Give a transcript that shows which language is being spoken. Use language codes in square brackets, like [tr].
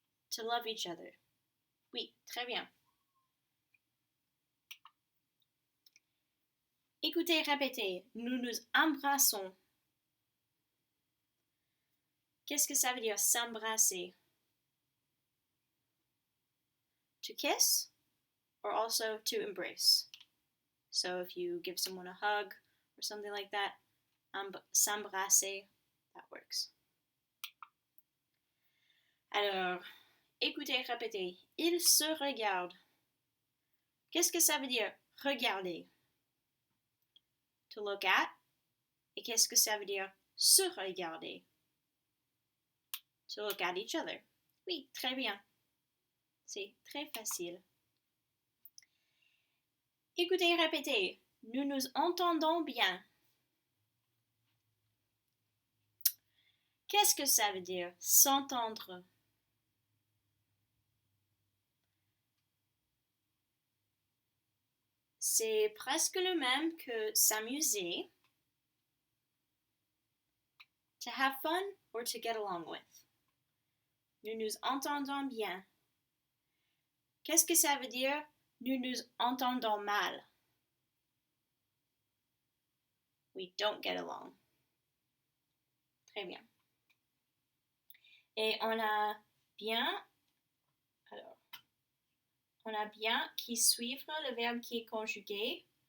[en] To love each other. [fr] Oui, très bien. Écoutez, répétez. Nous nous embrassons. Qu'est-ce que ça veut dire s'embrasser? [en] To kiss or also to embrace. So if you give someone a hug or something like that, s'embrasser, that works. [fr] Alors, écoutez, répétez. Ils se regardent. Qu'est-ce que ça veut dire regarder? [en] To look at. [fr] Et qu'est-ce que ça veut dire se regarder? [en] To look at each other. [fr] Oui, très bien. C'est très facile. Écoutez, répétez. Nous nous entendons bien. Qu'est-ce que ça veut dire s'entendre? C'est presque le même que s'amuser. [en] To have fun or to get along with. [fr] Nous nous entendons bien. Qu'est-ce que ça veut dire nous nous entendons mal? [en] We don't get along. [fr] Très bien. Et on a bien qui suivre le verbe qui est conjugué.